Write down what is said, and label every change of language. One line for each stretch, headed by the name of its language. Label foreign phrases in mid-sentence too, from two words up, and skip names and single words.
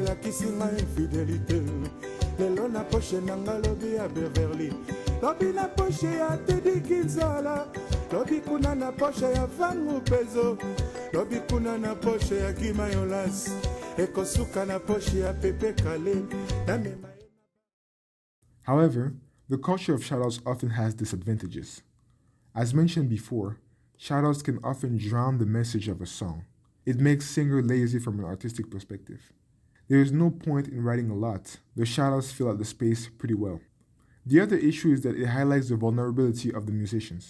Lingala: olakisi ngai infidélité lelo na poshe nanga lobi ya Beverly lobi na poshe ya Teddy Kinzala lobi kuna na poshe ya Vangu Pezo lobi kuna na poshe ya Kimayolas ekosuka na poshe ya Pepe Kale na mema.
English: However, the culture of shoutouts often has disadvantages. As mentioned before, shoutouts can often drown the message of a song. It makes singer lazy from an artistic perspective. There is no point in writing a lot. The shoutouts fill out the space pretty well. The other issue is that it highlights the vulnerability of the musicians.